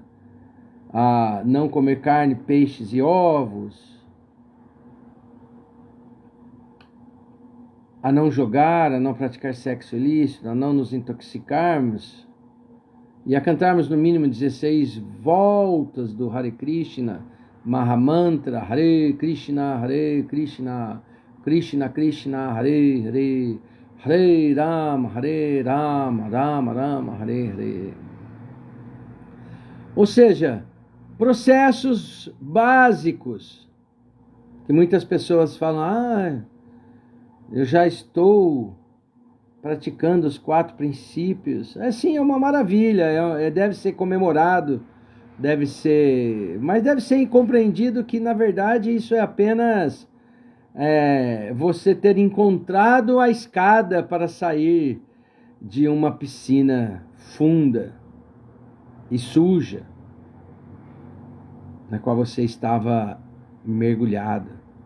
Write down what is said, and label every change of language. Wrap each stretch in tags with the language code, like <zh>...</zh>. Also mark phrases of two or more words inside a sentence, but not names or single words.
<pt>A não comer carne, peixes e ovos, a não jogar, a não praticar sexo ilícito, a não nos intoxicarmos e a cantarmos no mínimo 16 voltas do</pt> <sa>Hare Krishna, Mahamantra, Hare Krishna, Krishna Krishna, Hare Hare, Hare Rama, Rama Rama, Hare Hare.</sa> <pt>Ou seja, processos básicos que muitas pessoas falam, eu já estou praticando os 4 princípios. Sim, é uma maravilha, deve ser comemorado, mas deve ser compreendido que, na verdade, isso é apenas você ter encontrado a escada para sair de uma piscina funda e suja, na qual você estava mergulhado.</pt>